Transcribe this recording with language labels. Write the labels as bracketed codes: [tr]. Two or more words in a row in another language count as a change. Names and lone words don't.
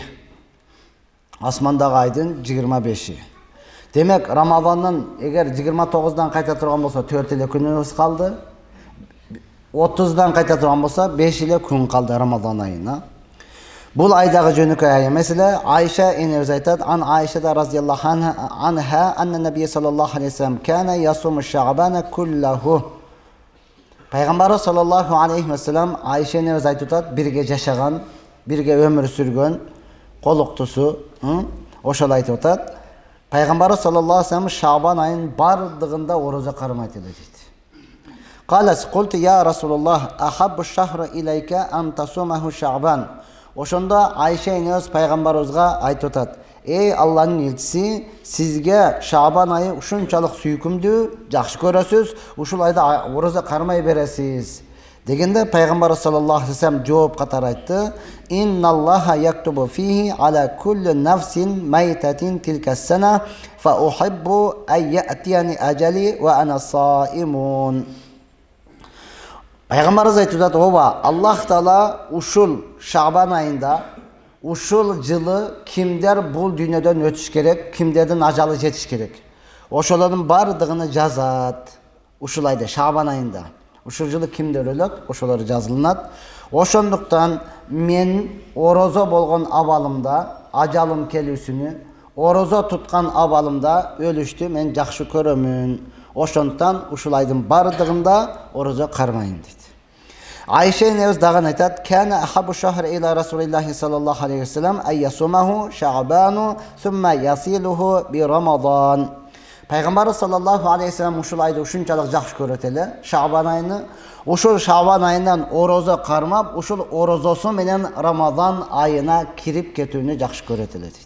[ky] Асмандагы айдын 25-и. Демек, Рамазандын эгер 29-дан кайта турган болсо 4 эле күнүбүз калды. 30-дан кайта турган болсо 5 эле күн калды Рамазан айына. Бул айдагы жөнөкөй ай эмес эле. Айша энебиз айтат: [ar] "عن عائشة رضي الله عنها أن النبي صلى الله عليه وسلم كان يصوم شعبان كله". [ky] Пайгамбар [ar] صلى الله عليه وسلم [ky] Айша энебиз айтып атат, бирге жашаган, бирге өмүр сүргөн колуктусу, ошол айтып атат. Пайгамбар [ar] صلى الله عليه وسلم [ky] Шаабан айынын бардыгында орозо кармайт эле дейт. [ar] قالت قلت يا رسول الله أحب الشهور إليك أن تصومه شعبان. [ky] Ошондо Айша энебиз пайгамбарыбызга айтып атат: "Эй Алланын элчиси, сизге Шаабан айы ушунчалык сүйкүмдүү, жакшы көрөсүз, ушул айда орозо кармай бересиз." Дегенде пайгамбар [ar] صلى الله عليه وسلم [ky] жооп катары айтты: [ar] "إن الله يكتب فيه على كل نفس ميتة تلك السنة فأحب أن يأتيني أجلي وأنا صائم." [ky] Пайгамбарыбыз айтып атат: "Ооба, Аллах Таала ушул Шаабан айында, ушул жылы кимдер бул дүйнөдөн өтүш керек, кимдердин ажалы жетиш керек. Ошолордун бардыгын жазат. Ушул айда Шаабан айында. Ушул жылы кимдер өлөт, ошолор жазылынат. Ошондуктан мен орозо болгон абалымда ажалым келүүсүнү, орозо туткан абалымда өлүштү мен жакшы көрөмүн. Ошондуктан ушул айдын бардыгында орозо кармайын" дейт. Айша энебиз дагы айтат: [ar] "كان أحب الشهور إلى رسول الله صلى الله عليه وسلم أن يصومه شعبان ثم يصله برمضان". [ky] Пайгамбарыбыз [ar] صلى الله عليه وسلم [ky] ушул айды ушунчалык жакшы көрөт эле, Шабан айыны. Ушул Шабан айынан орозо кармап, ушул орозосу менен Рамазан айына кирип кетүүнү жакшы көрөт эле дейт.